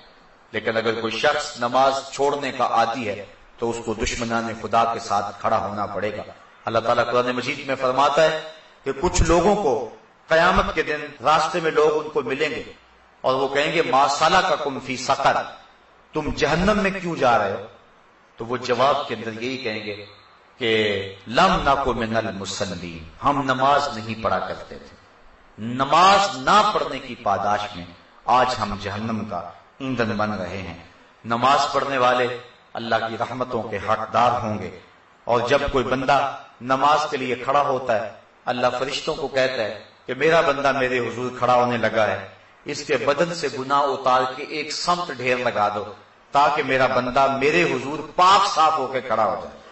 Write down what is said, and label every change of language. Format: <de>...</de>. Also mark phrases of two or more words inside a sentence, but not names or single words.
<ur>لیکن اگر کوئی شخص نماز چھوڑنے کا عادی ہے تو اس کو دشمنان خدا کے ساتھ کھڑا ہونا پڑے گا۔ اللہ تعالیٰ قرآن مجید میں فرماتا ہے کہ کچھ لوگوں کو قیامت کے دن راستے میں لوگ ان کو ملیں گے اور وہ کہیں گے</ur> <ar>ما سلککم فی سقر،</ar> <ur>تم جہنم میں کیوں جا رہے ہو؟ تو وہ جواب کے اندر یہی کہیں گے کہ</ur> <ar>لم نکن من المصلین،</ar> <ur>ہم نماز نہیں پڑھا کرتے تھے، نماز نہ پڑھنے کی پاداش میں آج ہم جہنم کا ایندھن بن رہے ہیں۔ نماز پڑھنے والے اللہ کی رحمتوں کے حقدار ہوں گے، اور جب کوئی بندہ نماز کے لیے کھڑا ہوتا ہے اللہ فرشتوں کو کہتا ہے کہ میرا بندہ میرے حضور کھڑا ہونے لگا ہے، اس کے بدن سے گناہ اتار کے ایک سمت ڈھیر لگا دو تاکہ میرا بندہ میرے حضور پاک صاف ہو کے کھڑا ہو جائے۔</ur>